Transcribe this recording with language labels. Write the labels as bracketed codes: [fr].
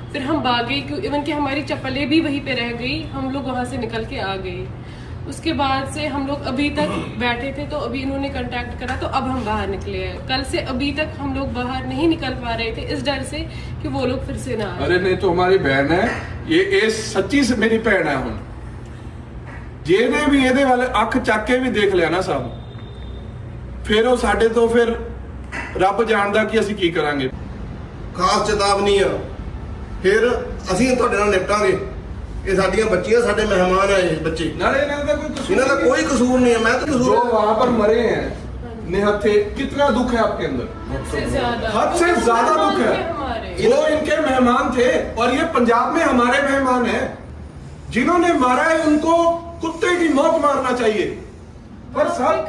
[hi] फिर हम भागे, इवन कि हमारी चप्पलें भी वहीं पे रह गई, हम लोग वहाँ से निकल के आ गए। उसके बाद से हम लोग अभी तक बैठे थे, तो अभी इन्होंने कांटेक्ट करा, तो अब हम बाहर निकले हैं। कल से अभी तक हम लोग बाहर नहीं निकल पा रहे थे इस डर से कि वो लोग फिर से ना आए। अरे नहीं तो हमारी बहन है ये सच्ची से मेरी भैन है। [pa] हुण जेने भी ਇਹਦੇ ਵਾਲੇ ਅੱਖ ਚੱਕ ਕੇ ਵੀ ਦੇਖ ਲਿਆ ਨਾ ਸਾਹਿਬ, ਫਿਰ ਉਹ ਸਾਡੇ ਤੋਂ ਫਿਰ ਰੱਬ ਜਾਣਦਾ ਕਿ ਅਸੀਂ ਕੀ ਕਰਾਂਗੇ। ਖਾਸ ਚੇਤਾਵਨੀ ਆ, ਫਿਰ ਅਸੀਂ ਤੁਹਾਡੇ ਨਾਲ ਨਿਪਟਾਂਗੇ। ਇਹ ਸਾਡੀਆਂ ਬੱਚੀਆਂ, ਸਾਡੇ ਮਹਿਮਾਨ ਆ ਇਹ ਬੱਚੇ, ਨਾਲੇ ਇਹਨਾਂ ਦਾ ਕੋਈ ਕਸੂਰ ਇਹਨਾਂ ਦਾ ਕੋਈ ਕਸੂਰ [hi] नहीं है। मैं तो जो कसूर वहां पर मरे हैं निहत्थे, कितना दुख है आपके अंदर? हद से ज्यादा दुख है। हमारे वो इनके मेहमान थे और ये पंजाब में हमारे मेहमान हैं। जिन्होंने मारा है उनको कुत्ते की मौत मारना चाहिए। पर सब